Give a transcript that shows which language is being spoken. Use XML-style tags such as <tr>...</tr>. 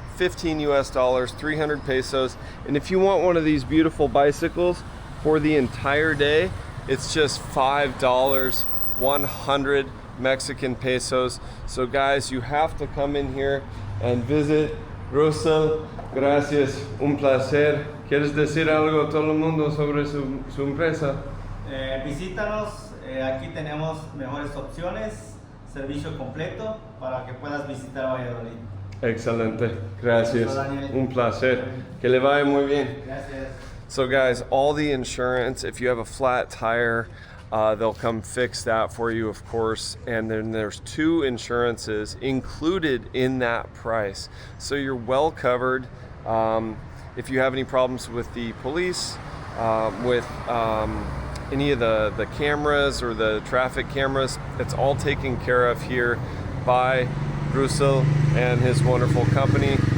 <en>15 US dollars, 300 pesos. And if you want one of these beautiful bicycles for the entire day, it's just $5, 100 Mexican pesos. So guys, you have to come in here and visit.</en> <es>Russell, gracias, un placer. ¿Quieres decir algo a todo el mundo sobre su empresa? Visítanos, aquí tenemos mejores opciones, servicio completo para que puedas visitar Valladolid. Excelente, gracias, un placer. Que le vaya muy bien. Gracias.</es> <en>So guys, all the insurance, if you have a flat tire, they'll come fix that for you, of course. And then there's 2 insurances included in that price. So you're well covered. If you have any problems with the police, with any of the cameras or the traffic cameras, it's all taken care of here by Russell and his wonderful company.</en>